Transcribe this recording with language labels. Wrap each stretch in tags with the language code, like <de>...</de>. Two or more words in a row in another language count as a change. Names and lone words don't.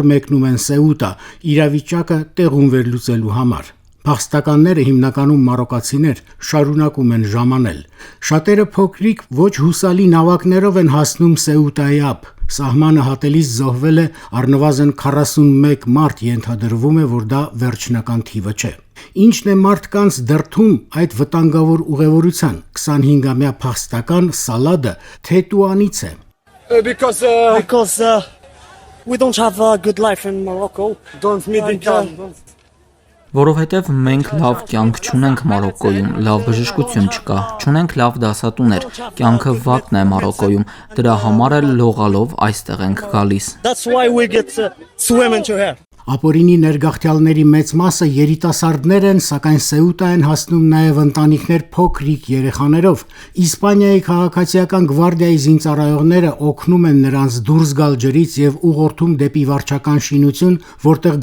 <hy>մեկնում են Սեուտա, իրավիճակը տեղում վերլուծելու համար։ Փախստականները, հիմնականում մարոկացիներ, շարունակում են ժամանել։ Շատերը փոքրիկ ոչ հուսալի նավակներով են հասնում Սեուտայի ափ։ Սահմանը հատելիս զոհվել է առնվազն 41 մարդ, ենթադրվում է, որ դա վերջնական թիվը չէ։ Ինչն է մարդկանց դրդում այդ վտանգավոր ուղևորության։ 25-ամյա փախստական Սալադը Թետուանից է։</hy> <en>Because we don't have a good life in Morocco. Don't</en> <hy>Որովհետև մենք լավ կյանք չունենք Մարոկկոյում, լավ բժշկություն չկա, չունենք լավ դասատուներ, կյանքը վատն է Մարոկկոյում, դրա համար էլ լողալով այստեղ ենք գալիս։</hy> <en>That's why we get swimming to here.</en> <hy>Ապօրինի ներգաղթյալների մեծ մասը երիտասարդներ են, սակայն Սեուտա են հասնում նաև ընտանիքներ փոքրիկ երեխաներով։ Իսպանիայի քաղաքացիական գվարդիայի զինծառայողները օգնում են նրանց դուրս գալ ջրից եւ ուղղորդում դեպի վարչական շինություն, որտեղ</hy>